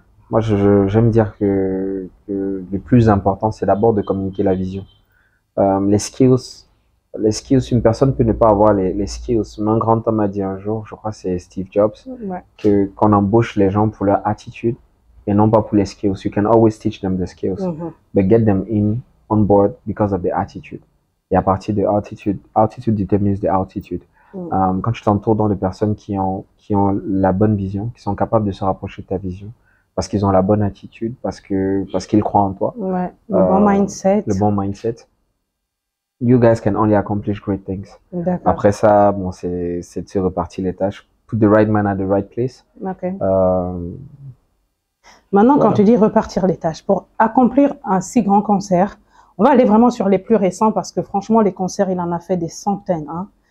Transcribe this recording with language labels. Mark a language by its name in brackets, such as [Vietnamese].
[French] Moi, j'aime dire que le plus important, c'est d'abord de communiquer la vision. Les skills, une personne peut ne pas avoir les skills. Mais un grand homme a dit un jour, je crois que c'est Steve Jobs, qu'on embauche les gens pour leur attitude et non pas pour les skills. [English] You can always teach them the skills, but get them on board because of the attitude. [French] Et à partir de [English] altitude determines the altitude. [French] Quand tu t'entoures dans de personnes qui ont la bonne vision, qui sont capables de se rapprocher de ta vision, parce qu'ils ont la bonne attitude, parce qu'ils croient en toi. Ouais, le bon mindset. Le bon mindset. [English] You guys can only accomplish great things. [French] Après ça, bon, c'est de se repartir les tâches. [English] Put the right man at the right place. [French] Okay. Maintenant, Voilà. quand tu dis repartir les tâches, pour accomplir un si grand concert, on va aller vraiment sur les plus récents parce que franchement, les concerts, il en a fait des centaines. Hein.